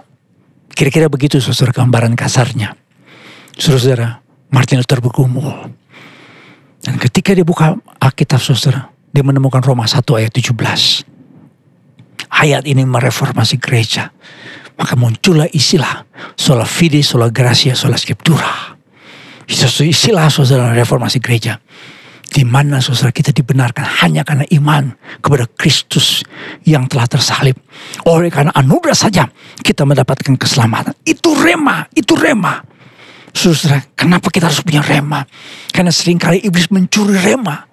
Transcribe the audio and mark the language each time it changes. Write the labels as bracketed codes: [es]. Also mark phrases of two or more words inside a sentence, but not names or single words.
[id] Kira-kira begitu saudara gambaran kasarnya. Saudara, Martin Luther bergumul. Dan ketika dia buka Alkitab saudara, dia menemukan Roma 1 ayat 17. Ayat ini mereformasi gereja. Maka muncullah istilah [la] sola fide, sola gratia, sola scriptura. [id] Istilah saudara reformasi gereja. Di mana saudara kita dibenarkan hanya karena iman kepada Kristus yang telah tersalib. Oleh karena anugerah saja kita mendapatkan keselamatan. Itu rema, itu rema. Saudara, kenapa kita harus punya rema? Karena seringkali iblis mencuri rema.